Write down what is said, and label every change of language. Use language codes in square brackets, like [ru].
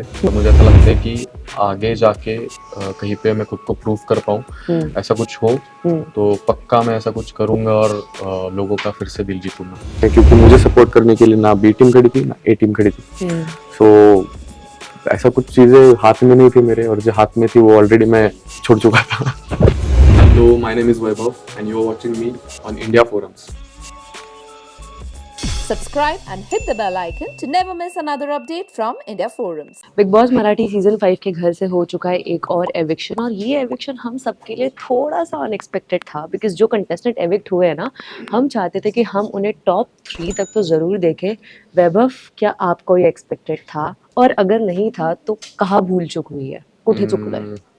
[hi] तो मुझे ऐसा लगता है कि आगे जाके कहीं पे मैं खुद को प्रूव कर पाऊँ, ऐसा कुछ हो तो पक्का मैं ऐसा कुछ करूँगा और लोगों का फिर से दिल जीतूँगा। क्योंकि मुझे सपोर्ट करने के लिए ना बी टीम खड़ी थी, ना ए टीम खड़ी थी। सो ऐसा कुछ चीज़ें हाथ में नहीं थी मेरे, और जो हाथ में थी वो ऑलरेडी मैं छोड़ चुका था। [en] Hello, my name is Vaibhav and you are watching me on India Forums. Subscribe and hit the bell icon to never miss another update from India Forums. [hi] Big boss Marathi season 5 के घर से हो चुका है एक और एविक्शन, और ये एविक्शन हम सबके लिए थोड़ा सा अनएक्सपेक्टेड था, बिकॉज जो कंटेस्टेंट एविक्ट हुए हैं ना, हम चाहते थे कि हम उन्हें टॉप 3 तक तो जरूर देखें। वैभव, क्या आपको ये एक्सपेक्टेड था, और अगर नहीं था तो कहाँ भूल चुक हुई है, [mr] कुठे चुकलंय?